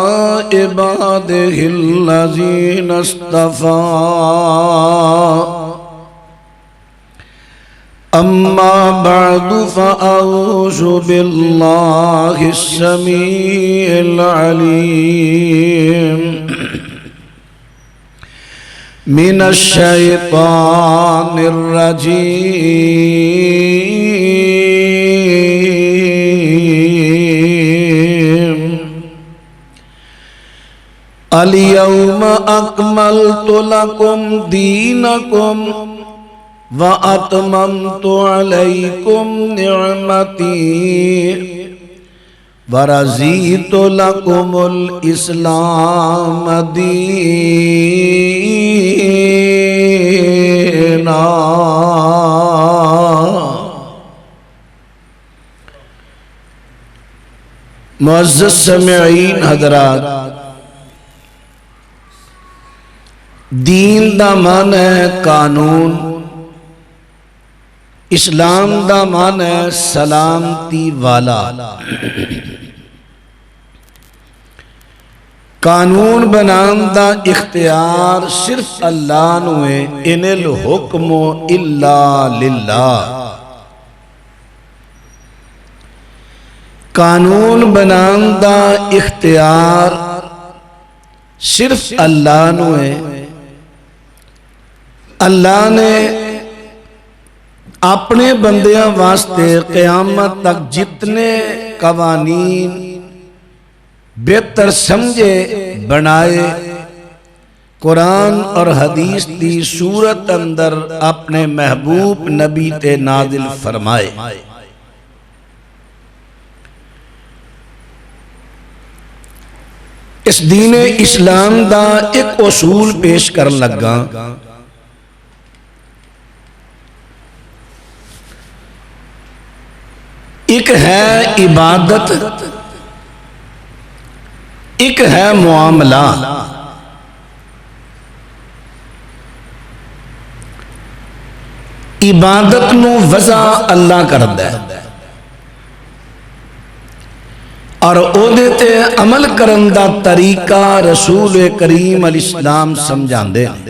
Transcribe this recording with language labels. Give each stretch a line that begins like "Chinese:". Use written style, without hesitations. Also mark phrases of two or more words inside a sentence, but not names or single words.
Arabic: عباده الذين اصطفى أما بعد فأعوذ بالله السميع العليم من الشيطان الرجيم اليوم أكملت لكم دينكم وأتممت عليكم نعمتي ورضيت لكم الإسلام دينا.
Punjabi: معزز سامعین حضرات، دین دا معنی ہے قانون، اسلام دا معنی ہے سلامتی والا. قانون بنان دا اختیار صرف اللہ نوں ہے.
Arabic: إن الحكم إلا لله.
Punjabi: قانون بنان دا اختیار صرف اللہ نوں ہے. اللہ نے اپنے بندیاں واسطے قیامت تک جتنے قوانین بہتر سمجھے بنائے، قرآن اور حدیث کی صورت اندر اپنے محبوب نبی تے نازل فرمائے. اس دینِ اسلام دا ایک اصول پیش کر لگا. ایک ہے عبادت، ایک ہے معاملہ. عبادت نوں وضع اللہ کردا ہے اور اوہدے تے عمل کرن دا طریقہ رسول کریم علیہ السلام سمجھاندے.